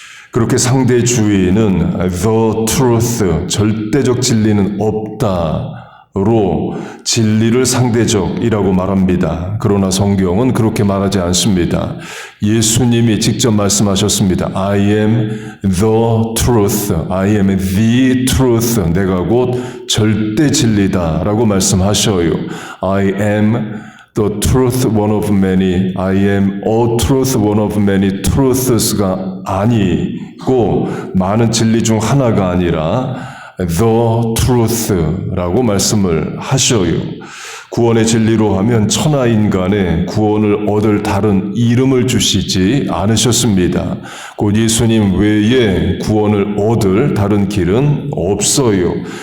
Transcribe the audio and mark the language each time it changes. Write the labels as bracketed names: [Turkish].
[Korean] 그렇게 상대주의는 [English] the truth, [Korean] 절대적 진리는 없다로 진리를 상대적이라고 말합니다. 그러나 성경은 그렇게 말하지 않습니다. 예수님이 직접 말씀하셨습니다. [English] I am the truth, I am the truth, [Korean] 내가 곧 절대 진리다라고 말씀하셔요. [English] I am the truth, one of many, I am a truth, one of many truths가 [Korean] 아니고 많은 진리 중 하나가 아니라 the truth라고 말씀을 하셔요. 구원의 진리로 하면 천하인간의 구원을 얻을 다른 이름을 주시지 않으셨습니다. 곧 예수님 외에 구원을 얻을 다른 길은 없어요.